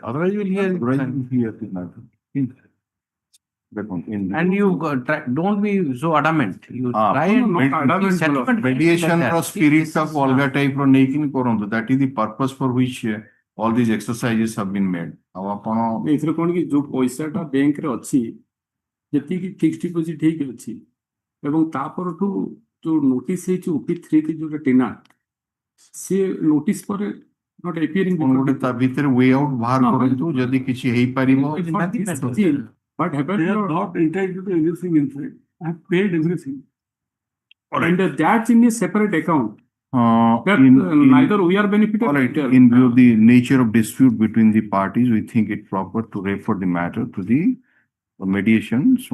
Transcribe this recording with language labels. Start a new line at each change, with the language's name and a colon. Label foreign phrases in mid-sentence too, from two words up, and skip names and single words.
English: Otherwise you will hear. Otherwise you will hear the matter. And you don't be so adamant. You try and settlement mediation like or that. spirit of Olga type or making koronto. That is the purpose for which all these exercises have been made.
Odia: ଏଥିରେ କଣ କି ଯୋଉ ପଇସାଟା ବ୍ୟାଙ୍କରେ ଅଛି ଯେତିକି
English: fixed deposit
Odia: ହେଇକି ଅଛି ଏବଂ ତାପରଠୁ ଯୋଉ ନୋଟିସ୍ ହେଇଛି OP3 କି ଯୋଉଟା ଟେନା ସେ ନୋଟିସ୍ ପରେ
English: not appearing
Odia: ଗୋଟେ ତା ଭିତରେ
English: way out
Odia: ବାହାର କରନ୍ତୁ ଯଦି କିଛି ହେଇପାରିବ.
English: What happened? They are not entitled to everything in fact. I have paid everything. And that's in a separate account. Neither we are benefited. In view of the nature of dispute between the parties, we think it proper to refer the matter to the mediations.